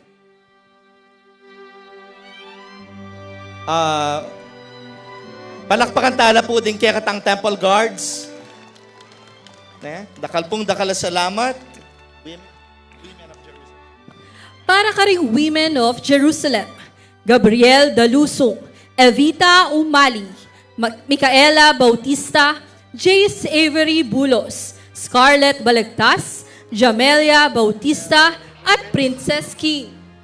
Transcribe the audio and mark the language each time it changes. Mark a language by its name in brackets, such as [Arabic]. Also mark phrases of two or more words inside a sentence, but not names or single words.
[Pampanga] Palakpakan tala po din kaya katang Temple Guards. Dakal salamat. Para ka ring Women of Jerusalem, Gabriel Dalusong, Evita Umali, Micaela Bautista, Jace Avery Bulos, Scarlett Balagtas, Jamelia Bautista, at Princess King.